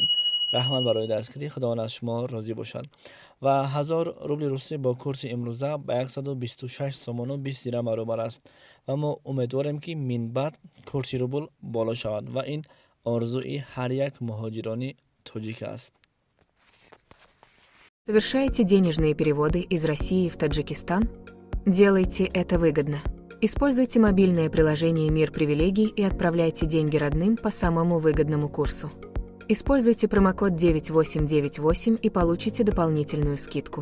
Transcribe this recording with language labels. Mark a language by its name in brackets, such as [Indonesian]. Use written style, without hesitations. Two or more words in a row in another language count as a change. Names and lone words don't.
[Tajik] رحمت برای دستگیری خداوند از شما راضی باشد. و 1000 روبل روسی با کورس امروزه به 126 سوم و 20 درم برابر است و ما امیدواریم که من بعد کورس روبل بالا شود و این آرزوی هر یک مهاجران تاجیک است. [Russian] Совершаете денежные переводы из России в Таджикистан? Делайте это выгодно. Используйте мобильное приложение «Мир привилегий» и отправляйте деньги родным по самому выгодному курсу. Используйте промокод 9898 и получите дополнительную скидку.